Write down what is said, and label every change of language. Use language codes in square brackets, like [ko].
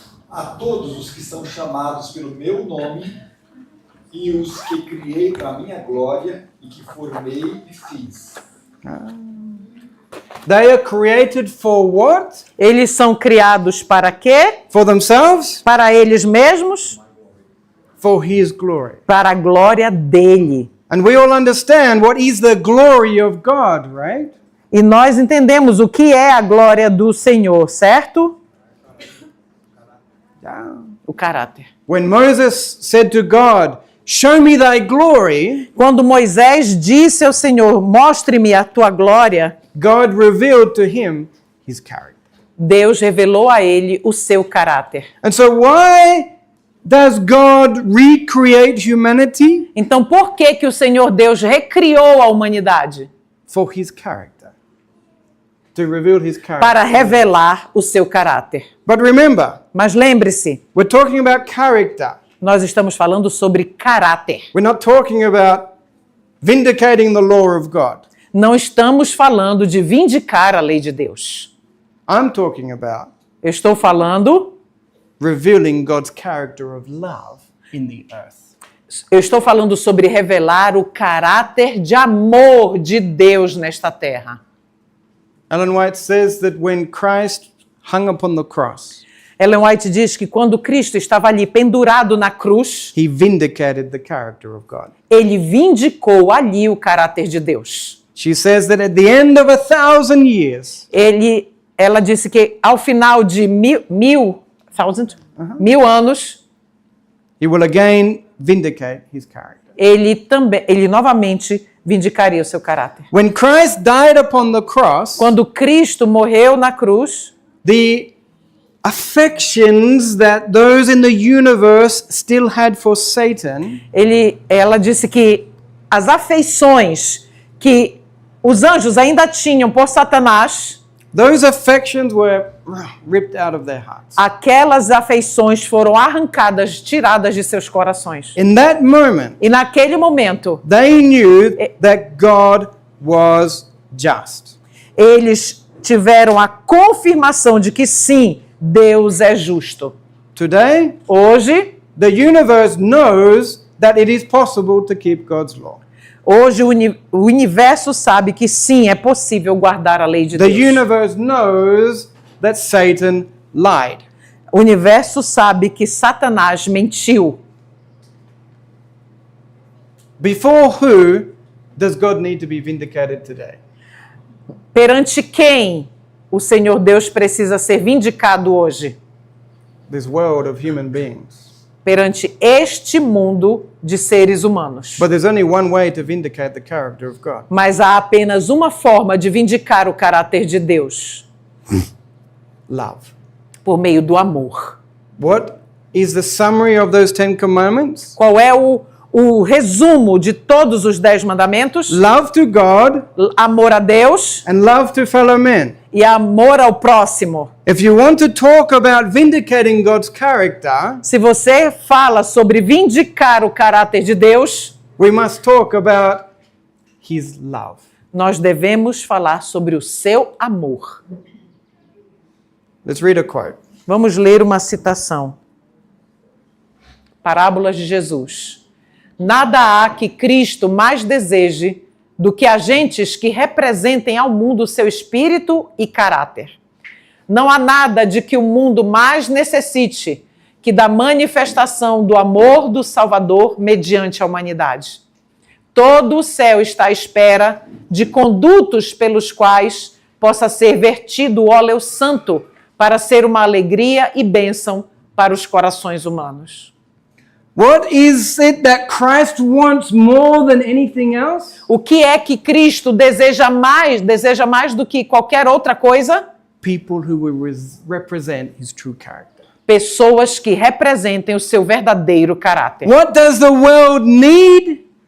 [pt] A todos os que são chamados pelo meu nome e os que criei para minha glória e que formei e fiz. [en] They are created for what? [pt] Eles são criados para quê? [en] For themselves? [pt] Para eles mesmos? [en] For His glory. [pt] Para a glória dele. [en] And we all understand what is the glory of God, right? [pt] E nós entendemos o que é a glória do Senhor, certo? O caráter. [en] When Moses said to God, "Show me thy glory," [pt] Quando Moisés disse ao Senhor, mostre-me a tua glória, [en] God revealed to him his character. [pt] Deus revelou a ele o seu caráter. [en] And so why does God recreate humanity? [pt] Então, por que que o Senhor Deus recriou a humanidade? [en] For his character. To reveal his character. [pt] Para revelar o seu caráter. [en] But remember, [pt] Mas lembre-se, [en] we're talking about character. [pt] nós estamos falando sobre caráter. [en] We're not talking about vindicating the law of God. [pt] Não estamos falando de vindicar a lei de Deus. [en] I'm talking about [pt] Eu estou falando, [en] revealing God's character of love in the earth. [pt] eu estou falando sobre revelar o caráter de amor de Deus nesta terra. [en] Ellen White says that when Christ hung upon the cross, [pt] Ellen White diz que quando Cristo estava ali pendurado na cruz, [en] he vindicated the character of God. [pt] ele vindicou ali o caráter de Deus. [en] She says that at the end of 1,000 years, [pt] Ela disse que ao final de mil anos, [en] he will again vindicate his character. [pt] ele novamente vindicaria o seu caráter. [en] When Christ died upon the cross, [pt] Quando Cristo morreu na cruz, [en] the affections that those in the universe still had for Satan [pt] ela disse que as afeições que os anjos ainda tinham por Satanás, [en] those affections were ripped out of their hearts. [pt] aquelas afeições foram arrancadas, tiradas de seus corações. [en] In that moment, [pt] E naquele momento, [en] they knew that God was just. [pt] eles tiveram a confirmação de que sim, Deus é justo. [en] Today, [pt] Hoje, [en] the universe knows that it is possible to keep God's law. [pt] Hoje o universo sabe que sim, é possível guardar a lei de [en] The [pt] Deus. [en] universe knows that Satan lied. [pt] O universo sabe que Satanás mentiu. [en] Before who does God need to be vindicated today? [pt] Perante quem o Senhor Deus precisa ser vindicado hoje? [en] This world of human beings. [pt] Perante este mundo de seres humanos. [en] But there's only one way to vindicate the character of God. [pt] Mas há apenas uma forma de vindicar o caráter de Deus. [en] Love. [pt] Por meio do amor. [en] What is the summary of those 10 commandments? [pt] Qual é o resumo de todos os 10 mandamentos? [en] Love to God [pt] Amor a Deus [en] and love to fellow men. [pt] e amor ao próximo. [en] If you want to talk about vindicating God's character, [pt] Se você fala sobre vindicar o caráter de Deus, [en] we must talk about his love. [pt] Nós devemos falar sobre o seu amor. [en] Let's read a quote. [pt] Vamos ler uma citação. Parábolas de Jesus. Nada há que Cristo mais deseje do que agentes que representem ao mundo seu espírito e caráter. Não há nada de que o mundo mais necessite que da manifestação do amor do Salvador mediante a humanidade. Todo o céu está à espera de condutos pelos quais possa ser vertido o óleo santo para ser uma alegria e bênção para os corações humanos. [en] What is it that Christ wants more than anything else? [pt] O que é que Cristo deseja mais do que qualquer outra coisa? [en] People who will represent his true character. [pt] Pessoas que representem o seu verdadeiro caráter. [en] What does the world need?